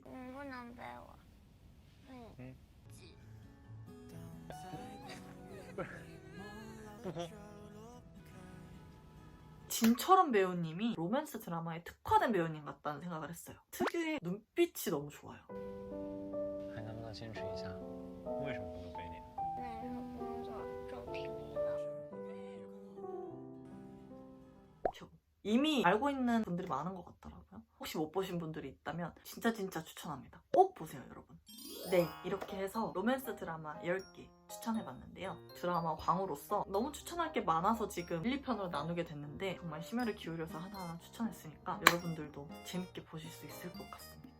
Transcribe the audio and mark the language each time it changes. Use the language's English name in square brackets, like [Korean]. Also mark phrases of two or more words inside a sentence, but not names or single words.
[Korean] 공부는 배워. 응. 진철원 배우님이 로맨스 드라마에 특화된 배우님 같다는 생각을 했어요. 특유의 눈빛이 너무 좋아요. [Chinese] 还能不能坚持一下？为什么不能背你？ 내일工作就停了。 [Korean] 이미 알고 있는 분들이 많은 것 같더라고요. 혹시 못 보신 분들이 있다면 진짜 추천합니다. 꼭 보세요, 여러분. 네, 이렇게 해서 로맨스 드라마 10개 추천해봤는데요. 드라마 광으로서 너무 추천할 게 많아서 지금 1, 2편으로 나누게 됐는데 정말 심혈을 기울여서 하나하나 추천했으니까 여러분들도 재밌게 보실 수 있을 것 같습니다.